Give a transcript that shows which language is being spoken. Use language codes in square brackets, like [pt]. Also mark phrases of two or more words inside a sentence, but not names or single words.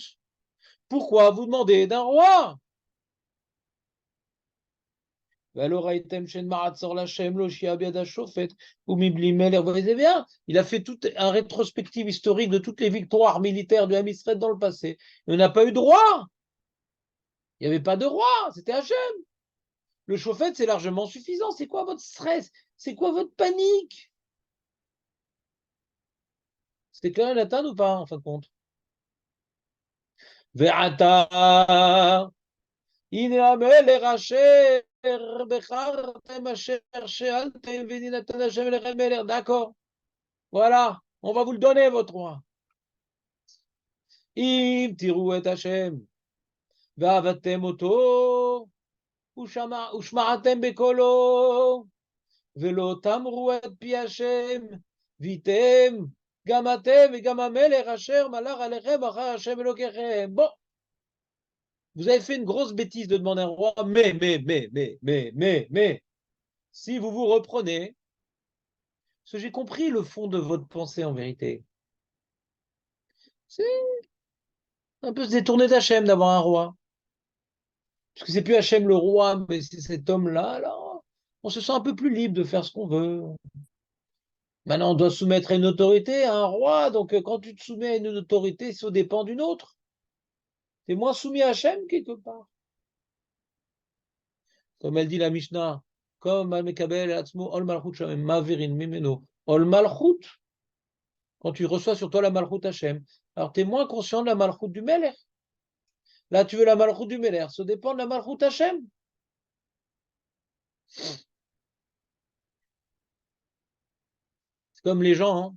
[fr] Pourquoi vous demandez d'un roi? Vous voyez bien, il a fait tout un rétrospective historique de toutes les victoires militaires du [he] עם ישראל [fr] dans le passé. Il n'a pas eu de roi. Il n'y avait pas de roi, c'était Hachem. Le chauffette, c'est largement suffisant. C'est quoi votre stress? C'est quoi votre panique? C'était clair, Nathan, ou pas, en fin de compte? [he] Ve'ata, הנה המלך אשר בחרתם אשר שאלתם ונתן השם אליכם מלך. [fr] D'accord. Voilà, on va vous le donner, votre roi. [he] אם תיראו את השם ועבדתם אותו ושמעתם בקולו ולא תמרו את פי השם והייתם גם אתם וגם המלך אשר מלך עליכם אחר השם אלוקיכם. [fr] Bon, vous avez fait une grosse bêtise de demander un roi, mais, si vous vous reprenez, parce que j'ai compris le fond de votre pensée en vérité. C'est un peu se détourner d'Hachem d'avoir un roi. Parce que c'est plus Hachem le roi, mais c'est cet homme-là, alors on se sent un peu plus libre de faire ce qu'on veut. Maintenant, on doit soumettre à une autorité, à un roi, donc quand tu te soumets à une autorité, ça dépend d'une autre. Tu es moins soumis à Hachem quelque part. Comme elle dit la Mishnah, comme [he] על המקבל עצמו עול מלכות שמים מעבירין ממנו עול מלכות, [fr] quand tu reçois sur toi la [he] מלכות השם, [fr] alors tu es moins conscient de la Malchut du Melech. Là, tu veux la Malchut du Melech, ça dépend de la [he] מלכות השם. [fr] C'est comme les gens, hein.